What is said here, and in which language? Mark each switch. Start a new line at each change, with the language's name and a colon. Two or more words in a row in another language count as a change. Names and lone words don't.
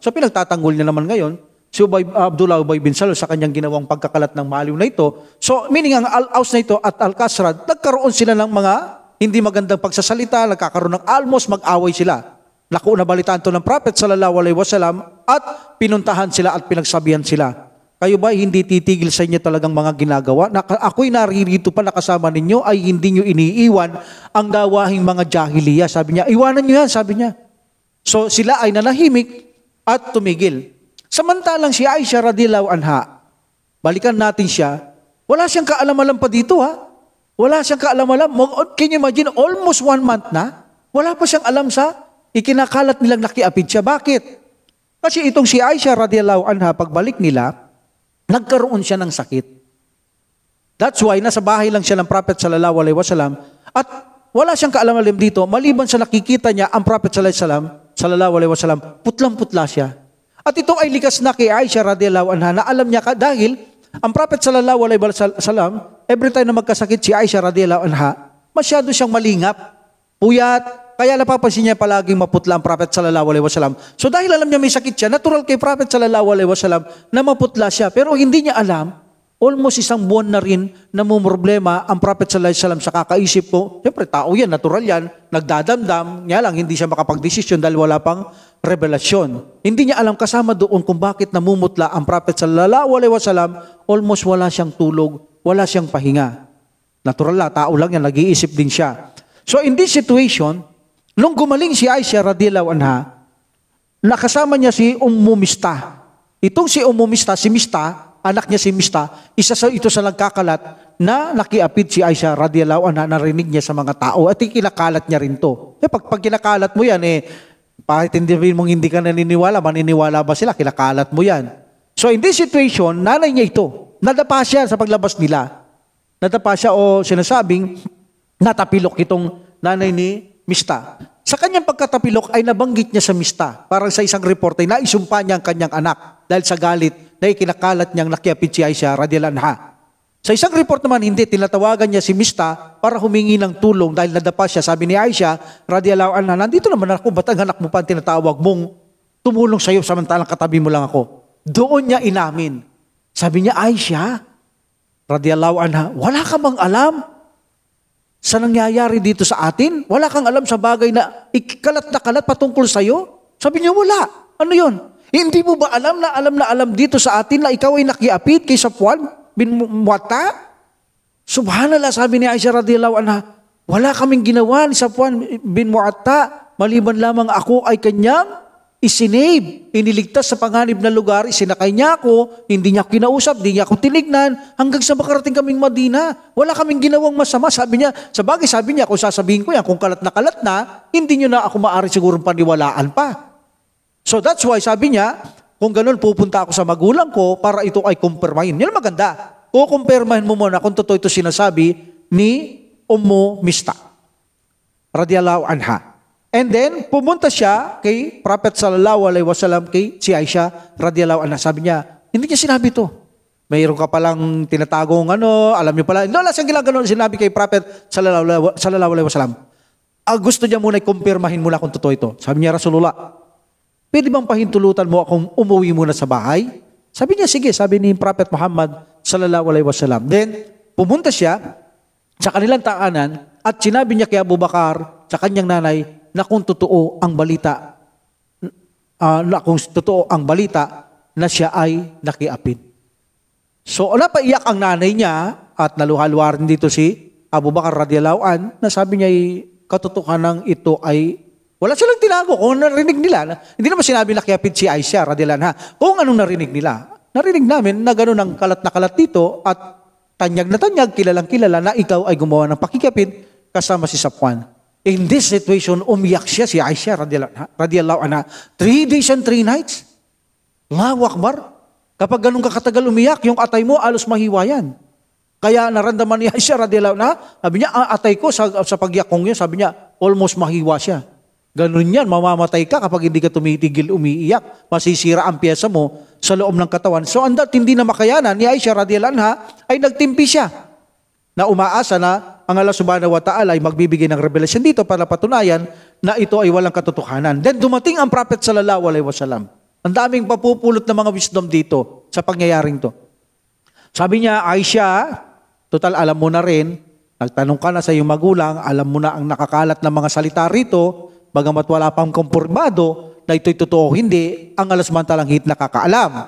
Filipino: So, pinagtatanggol niya naman ngayon si Abdullah Ubay bin Salul sa kanyang ginawang pagkakalat ng maliw na ito. So, meaning ang Al-Aus na ito at Al-Kasrad, nagkaroon sila ng mga hindi magandang pagsasalita, nagkakaroon ng almos, mag-away sila. Naku, nabalitaan to ng Prophet
Arabic: صلى الله عليه وسلم
Filipino: at pinuntahan sila at pinagsabihan sila. Kayo ba hindi titigil sa inyo talagang mga ginagawa? Ako'y naririto pa nakasama ninyo ay hindi nyo iniiwan ang gawahing mga jahiliya. Sabi niya, iwanan nyo yan, sabi niya. So sila ay nanahimik at tumigil. Samantalang si Aisha
Arabic: رضي الله عنها,
Filipino: balikan natin siya, wala siyang kaalam-alam pa dito ha. Wala siyang kaalam-alam.
English: Can you imagine, almost 1 month
Filipino: na, wala pa siyang alam sa ikinakalat nilang nakiapid siya. Bakit? Kasi itong si Aisha
Arabic: رضي الله عنها,
Filipino: pagbalik nila, nagkaroon siya ng sakit.
English: That's why
Filipino: nasa bahay lang siya ng Prophet
Arabic: صلى الله عليه وسلم
Filipino: at wala siyang kaalam-alam dito maliban sa nakikita niya ang Prophet
Arabic: صلى الله عليه وسلم,
Filipino: putlang-putla siya. At ito ay likas na kay Aisha
Arabic: رضي الله عنها
Filipino: na alam niya dahil ang Prophet
Arabic: صلى الله عليه وسلم,
English: every time
Filipino: na magkasakit si Aisha
Arabic: رضي الله عنها,
Filipino: masyado siyang malingap, puyat. Kaya napapansin niya palaging maputla ang Prophet
Arabic: صلى الله عليه وسلم.
Filipino: So dahil alam niya may sakit siya, natural kay Prophet
Arabic: صلى الله عليه وسلم
Filipino: na maputla siya. Pero hindi niya alam, almost 1 buwan na rin na problema ang Prophet
Arabic: صلى الله عليه وسلم
Filipino: sa kakaisip ko. Siyempre, tao yan, natural yan, nagdadamdam, niya lang hindi siya makapagdesisyon dahil wala pang revelasyon. Hindi niya alam kasama doon kung bakit namumutla ang Prophet
Arabic: صلى الله عليه وسلم,
Filipino: almost wala siyang tulog, wala siyang pahinga. Natural lang, tao lang yan, nag-iisip din siya.
English: So in this situation,
Filipino: nung gumaling si Aisha
Arabic: رضي الله عنها,
Filipino: nakasama niya si Mistah. Itong si Mistah, si Mistah, anak niya si Mistah, ito sa nagkakalat na nakiapid si Aisha
Arabic: رضي الله عنها,
Filipino: narinig niya sa mga tao at kinakalat niya rin to. Pag kinakalat mo yan, kahit hindi mong hindi ka naniniwala, maniniwala ba sila? Kinakalat mo yan.
English: So in this situation,
Filipino: nanay niya ito. Nadapa siya sa paglabas nila. Nadapa siya o sinasabing natapilok itong nanay ni Mistah. Sa kanyang pagkatapilok ay nabanggit niya sa Mistah. Parang sa isang report ay naisumpa niya ang kanyang anak dahil sa galit na ikinakalat niyang nakiapid si Aisha
Arabic: رضي الله عنها.
Filipino: Sa isang report naman hindi, tinatawagan niya si Mistah para humingi ng tulong dahil nadapa siya. Sabi ni Aisha
Arabic: رضي الله عنها,
Filipino: nandito naman ako, ba't ang anak mo pa tinatawag mong tumulong sa iyo samantalang katabi mo lang ako? Doon niya inamin. Sabi niya, Aisha
Arabic: رضي الله عنها,
Filipino: wala ka bang alam sa nangyayari dito sa atin? Wala kang alam sa bagay na ikalat na kalat patungkol sa iyo? Sabi niya, wala. Ano yon? Hindi mo ba alam na alam dito sa atin na ikaw ay nakiapid kay Safwan bin Mu'atta? Subhanallah, sabi ni Aisha
Arabic: رضي الله عنها,
Filipino: wala kaming ginawa ni Safwan bin Mu'atta, maliban lamang ako ay kanyang isinave, iniligtas sa panganib na lugar, isinakay niya ako, hindi niya ako kinausap, hindi niya ako tinignan, hanggang sa makarating kaming Madina. Wala kaming ginawang masama. Sabi niya, sa bagay sabi niya, kung sasabihin ko yan, kung kalat na, hindi niyo na ako maaari sigurong paniwalaan pa.
English: So that's why
Filipino: sabi niya, kung ganun pupunta ako sa magulang ko para ito ay kumpirmahin. Yan maganda. Kukumpirmahin mo muna kung totoo ito sinasabi ni Mistah
Arabic: رضي الله عنها.
English: And then,
Filipino: pumunta siya kay Prophet
Arabic: صلى الله عليه وسلم,
Filipino: kay si Aisha
Arabic: رضي الله عنها.
Filipino: Sabi niya, hindi niya sinabi to. Mayroon ka palang tinatagong alam niyo pala. Wala siyang ginagawa sinabi kay Prophet
Arabic: صلى الله عليه وسلم.
Filipino: Gusto niya muna i-kumpirmahin mula kung totoo ito. Sabi niya, Rasulullah, pwede bang pahintulutan mo akong umuwi muna sa bahay? Sabi niya, sige, sabi ni Prophet Muhammad
Arabic: صلى الله عليه وسلم.
Filipino: Then, pumunta siya sa kanilang taanan at sinabi niya kay Abu Bakar, sa kanyang nanay, na kung totoo ang balita, na siya ay nakiapid. So, napaiyak ang nanay niya at naluhalwa rin dito si Abu Bakar
Arabic: رضي الله عن,
Filipino: na sabi niya, katotohanan ito ay wala silang tinago. Kung narinig nila, hindi naman sinabi nakiapid si Aisha
Arabic: رضي الله عنها.
Filipino: Kung anong narinig nila, narinig namin na gano'n ang kalat na kalat dito at tanyag na tanyag, kilalang kilala na ikaw ay gumawa ng pakikapid kasama si Safwan.
English: In this situation,
Filipino: umiyak siya si Aisha
Arabic: رضي الله عنها.
English: 3 days and 3 nights.
Arabic: الله أكبر.
Filipino: Kapag ganun kakatagal umiyak, yung atay mo alos mahiwa yan. Kaya naramdaman ni Aisha
Arabic: رضي الله عنها,
Filipino: sabi niya, atay ko sa pagyak kong yun, sabi niya, almost mahiwa siya. Ganun yan, mamamatay ka kapag hindi ka tumitigil umiiyak. Masisira ang pyesa mo sa loob ng katawan. So, hindi na makayanan ni Aisha
Arabic: رضي الله عنها,
Filipino: ay nagtimpi siya na umaasa na ang Allah
Arabic: سبحانه وتعالى
Filipino: ay magbibigay ng revelasyon dito para patunayan na ito ay walang katotohanan. Then dumating ang Prophet
Arabic: صلى الله عليه وسلم.
Filipino: Ang daming papupulot ng mga wisdom dito sa pangyayaring to. Sabi niya, Aisha, total alam mo na rin, nagtanong ka na sa iyong magulang, alam mo na ang nakakalat ng mga salita rito, bagamat wala pang kumpirmado na ito'y totoo hindi, ang alasamantalang hit nakakaalam.